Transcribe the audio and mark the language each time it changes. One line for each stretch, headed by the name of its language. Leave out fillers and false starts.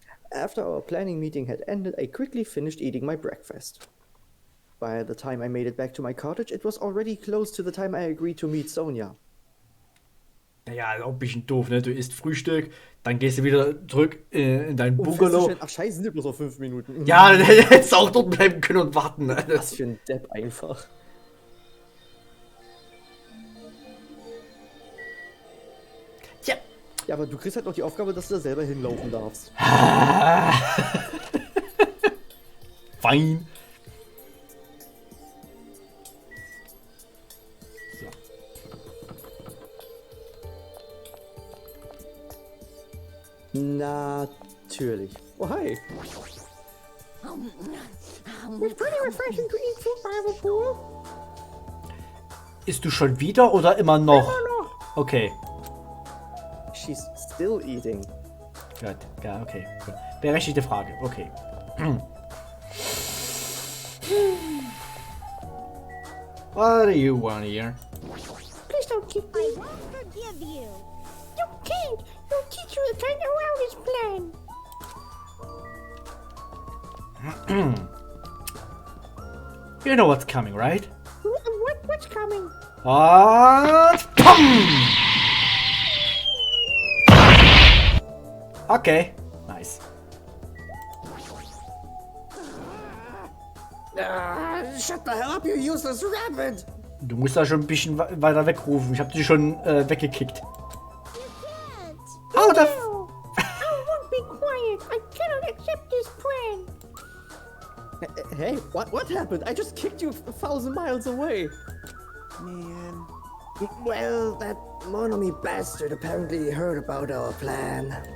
English: After our planning meeting had ended, I quickly finished eating my breakfast. By the time I made it back to my cottage, it was already close to the time I agreed to meet Sonia.
German: Naja, ist auch ein bisschen doof, ne? Du isst Frühstück, dann gehst du wieder zurück in dein Bungalow. Ach scheiße, sind ja bloß noch 5 Minuten. Ja, dann hättest du auch dort bleiben können und warten. Ne? Was für ein Depp einfach. Tja. Ja, aber du kriegst halt noch die Aufgabe, dass du da selber hinlaufen darfst. Fein. So. Natürlich.
English: Oh, hi. It's pretty refreshing to eat food by the pool.
German: Isst du schon wieder oder immer noch? Okay.
English: She's still eating.
German: Gut, ja, okay. Gut. Berechtigte Frage, okay.
English: What do you want here? Please don't kick me. I won't forgive you. You can't. Your teacher will find around his plan. You know what's coming, right? What's coming? And pum! Okay, nice. Shut the hell up, you useless rabbit!
German: Du musst da schon ein bisschen weiter wegrufen. Ich hab dich schon weggekickt. Oh, da...
English: No. I won't be quiet. I cannot accept this plan. Hey, what happened? I just kicked you 1,000 miles away. Man. Well, that Monomi bastard apparently heard about our plan.